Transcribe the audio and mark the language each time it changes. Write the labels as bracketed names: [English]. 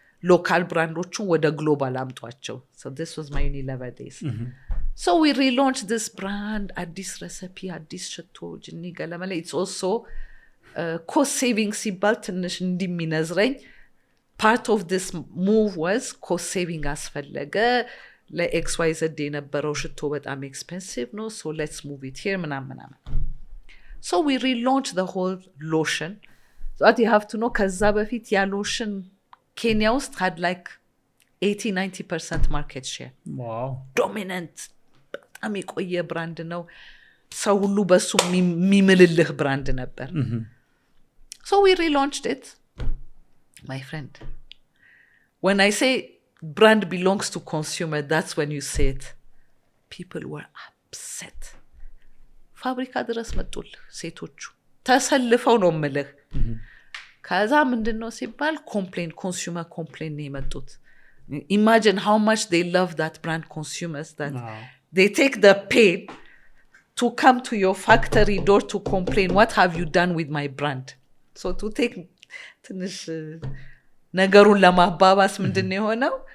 [English] Local brandoቹን [Amharic] ወደ [English] global [Amharic] አምጧቸው. [English] So this was my Unilever days. So we relaunched this brand, አዲስ recipe, [Amharic] አዲስ ሽቶ ጅኒ ገለመለ. [English] It's also cost saving [Amharic] ሲባል ትንሽ እንደሚነዝረኝ [English] part of this move was cost saving [Amharic] አስፈለገ. ለXYZ የነበረው ሽቶ በጣም expensive ነው. [English] So let's move it here [Amharic] ምናምን. [English] So we relaunched the whole lotion. So what you have to know [Amharic] ከዛ በፊት ያ [English] lotion Kenya ውስጥ had like 80-90% market share. Wow. Dominant. [Amharic] በጣም የቆየ ብራንድ ነው። ሰው ሁሉ በሱ የሚምልልህ ብራንድ ነበር። [English] So we relaunched it. My friend, when I say brand belongs to consumer, that's when you say it. People were upset. [Amharic] ፋብሪካ ድረስ መጡልህ ሴቶቹ ተሰልፈው ነው የምልህ። ከዛ ምንድነው ሲባል consumer complain ነው የመጡት። [English] Imagine how much they love that brand, consumers, that they take the pain to come to your factory door to complain, what have you done with my brand? So to take [Amharic] ትንሽ ነገሩን ለማባባስ ምንድነው የሆነው?